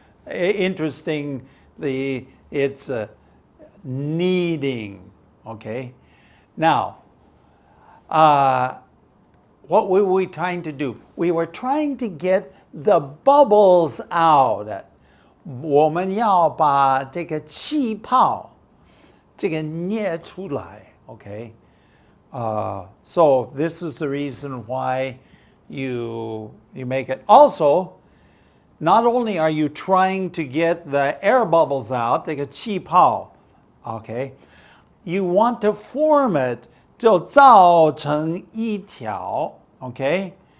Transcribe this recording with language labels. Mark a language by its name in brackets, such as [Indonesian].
[English] Interestingly, it's kneading. Okay, now, what were we trying to do? We were trying to get the bubbles out. [Chinese] 我们要把这个气泡这个捏出来, okay? [English] So this is the reason why you make it. Also, not only are you trying to get the air bubbles out, [Chinese] 这个气泡, [English] okay? You want to form it [Chinese] 就造成一条, [English] okay?